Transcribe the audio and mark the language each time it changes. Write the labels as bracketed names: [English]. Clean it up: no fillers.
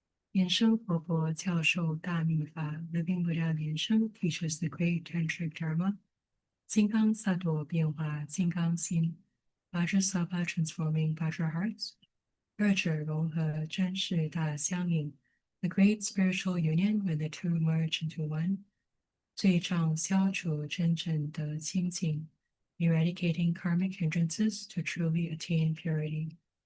[Chinese] 莲生活佛教授大密法 [English] Living Buddha Lian Sheng teaches the great tantric dharma. [Chinese] 金刚萨埵变化金刚心 [English] Vajrasattva transforming Vajra hearts. [Chinese] 二者融合真实大相应 [English] The great spiritual union when the two merge into one. [Chinese] 罪障消除真正的清净 [English] Eradicating karmic hindrances to truly attain purity.